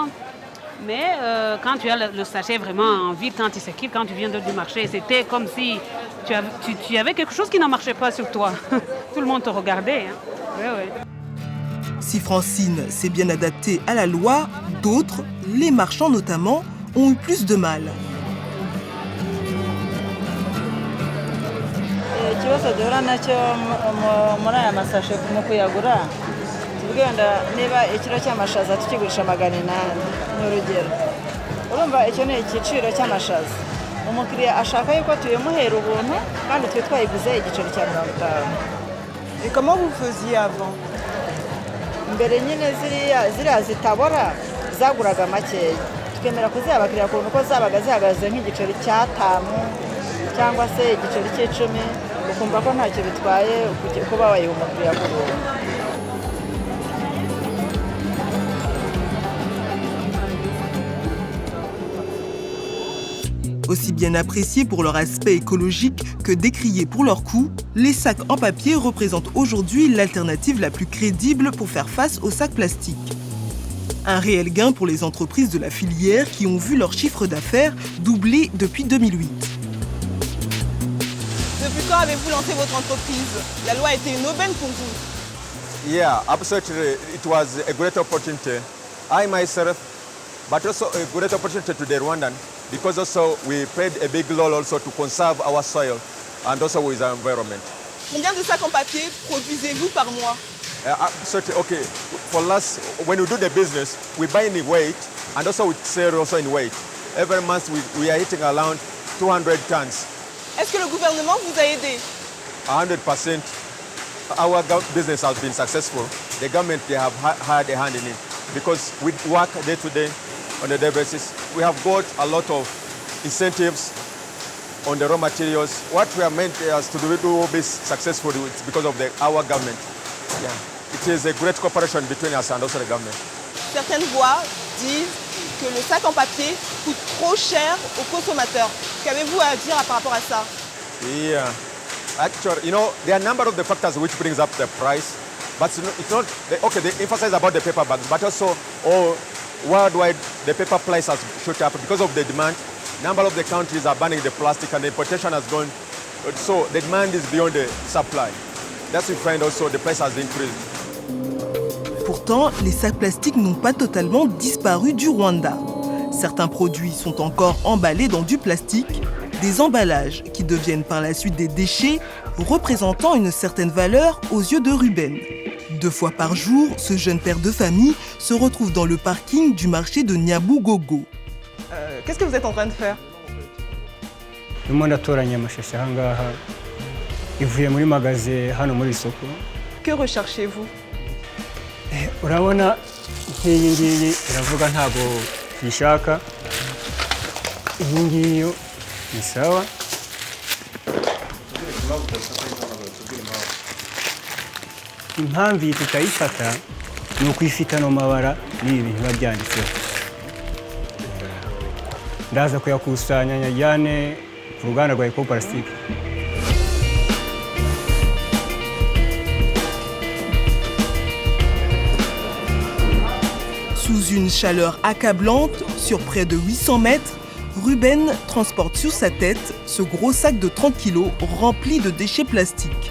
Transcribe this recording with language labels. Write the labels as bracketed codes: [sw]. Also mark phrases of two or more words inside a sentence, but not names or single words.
[fr] Mais quand tu as le sachet vraiment en ville, quand il s'équipe, quand tu viens du marché, c'était comme si tu avais quelque chose qui ne marchait pas sur toi. Tout le monde te regardait. Hein. Ouais. Si Francine s'est bien adaptée à la loi, d'autres, les marchands notamment, ont eu plus de mal. [rw] Ikibazo duhura nacyo muri aya masashe mu kuyagura tugenda niba ikiro cy'amashaza tukigurisha 800 n'urugero urumva icyo ni igiciro cy'amashaza umukiriya ashaka yuko tuyemuhera ubuntu kandi twe twayiguze igiciro cya 50. [fr] Et comment vous faisiez avant? [rw] Mbere nyine ziriya zitabora zaguraga makeya tukemera kuziha abakiriya kuko zabaga zihagaze nk'igiciro cya 5 cyangwa se igiciro cy'10 ukumva ko ntacyo bitwaye kuba wayiha umukiriya ku buntu. [fr] Aussi bien appréciés pour leur aspect écologique que décriés pour leur coût, les sacs en papier représentent aujourd'hui l'alternative la plus crédible pour faire face aux sacs plastiques. Un réel gain pour les entreprises de la filière qui ont vu leur chiffre d'affaires doubler depuis 2008. Depuis quand avez-vous lancé votre entreprise? La loi a été une aubaine pour vous? [en] Yeah, absolutely. It was a great opportunity. I myself, but also a great opportunity to the Rwandan, because also we played a big role also to conserve our soil and also with our environment. [fr] Combien de sacs en papier produisez-vous par mois? [en] Absolutely, okay. For us, when we do the business, we buy in weight and also we sell also in weight. Every month we are hitting around 200 tons. [fr] Est-ce que le gouvernement vous a aidé? [en] 100%. Our business has been successful. The government, they have had a hand in it because we work day to day on a daily basis. We have got a lot of incentives on the raw materials. What we are meant as to do be successful is because of our government. Yeah. It is a great cooperation between us and also the government. [fr] Certaines voix disent que le sac en papier coûte trop cher aux consommateurs. Qu'avez-vous à dire par rapport à ça? Yeah. [en] Actually, you know, there are a number of the factors which brings up the price, but it's not, okay, they emphasize about the paper bags, but also worldwide the paper price has shot up because of the demand. Number of the countries are banning the plastic and the importation has gone, so the demand is beyond the supply. That's why we find also the price has increased. [fr] Pourtant, les sacs plastiques n'ont pas totalement disparu du Rwanda. Certains produits sont encore emballés dans du plastique, des emballages qui deviennent par la suite des déchets, représentant une certaine valeur aux yeux de Ruben. 2 fois par jour, ce jeune père de famille se retrouve dans le parking du marché de Nyabugogo. Qu'est-ce que vous êtes en train de faire? Que recherchez-vous? [rw] Urabona nk'iyi ngiyi iravuga ntabwo yishaka, iyi ngiyi ni sawa. Impamvu iyi tutayifata ni uko ifite ano mabara n'ibi bintu biba byanditseho. Ndaza kuyakusanya nyajyane ku ruganda rwa Eco-Plastique. [fr] Sous une chaleur accablante, sur près de 800 mètres, Ruben transporte sur sa tête ce gros sac de 30 kg rempli de déchets plastiques.